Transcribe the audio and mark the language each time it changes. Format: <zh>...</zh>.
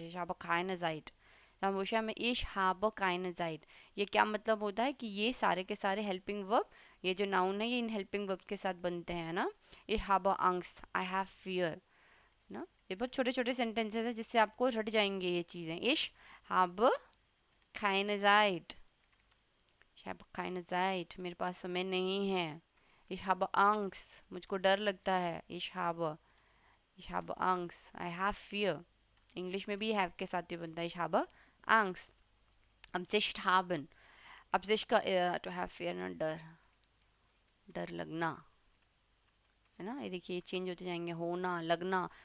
<de>Ich habe keine Zeit,</de> <hi>हमेशा में ich habe keine Zeit, ये क्या मतलब होता है कि ये सारे के सारे हेल्पिंग वर्ब, ये जो नाउन है ये इन हेल्पिंग वर्ब के साथ बनते हैं ना।</hi> <de>Ich habe Angst,</de> <en>I have fear,</en> <de>ना।</de> <hi>ये बहुत छोटे छोटे सेंटेंसेस हैं जिससे आपको रट जाएंगे ये चीज़ें।</hi> <de>Ich habe keine Zeit, ich habe keine Zeit,</de> <hi>मेरे पास समय नहीं है।</hi> <de>Ich habe Angst,</de> <hi>मुझको डर लगता है। Ich habe Angst,</hi> <en>I have fear,</en> <hi>English में भी have के साथ ही बनता है।</hi> <de>Ich habe Angst, Absicht haben,</de> <hi>Absicht का</hi> <en>to have fear</en> <hi>ना, डर, डर लगना, है ना। ये देखिए ये चेंज होते जाएंगे, होना, लगना।</hi>